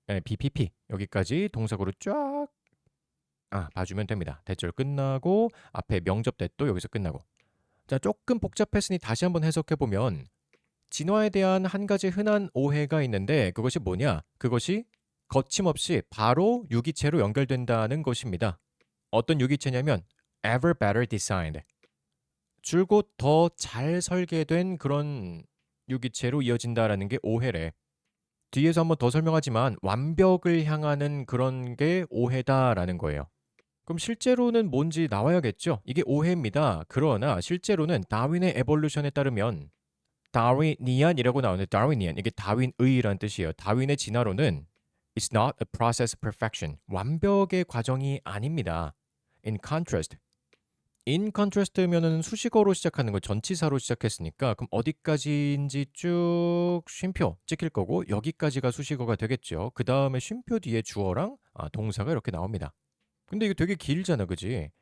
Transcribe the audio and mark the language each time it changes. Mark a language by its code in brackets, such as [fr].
[ko] BPP 여기까지 동사구로 쫙 봐주면 됩니다. 대절 끝나고 앞에 명접대도 여기서 끝나고. 자, 조금 복잡했으니 다시 한번 해석해보면 진화에 대한 한 가지 흔한 오해가 있는데 그것이 뭐냐? 그것이 거침없이 바로 유기체로 연결된다는 것입니다. 어떤 유기체냐면 [en] ever better designed. [ko] 줄곧 더 잘 설계된 그런 유기체로 이어진다라는 게 오해래. 뒤에서 한번 더 설명하지만 완벽을 향하는 그런 게 오해다라는 거예요. 그럼 실제로는 뭔지 나와야겠죠? 이게 오해입니다. 그러나 실제로는 다윈의 에볼루션에 따르면 다윈이안이라고 나오는데 다윈이안 이게 다윈의라는 뜻이에요. 다윈의 진화론은 [en] It's not a process of perfection. [ko] 완벽의 과정이 아닙니다. In contrast면은 수식어로 시작하는 거 전치사로 시작했으니까 그럼 어디까지인지 쭉 쉼표 찍힐 거고 여기까지가 수식어가 되겠죠. 그 다음에 쉼표 뒤에 주어랑 동사가 이렇게 나옵니다. 근데 이거 되게 길잖아, 그지?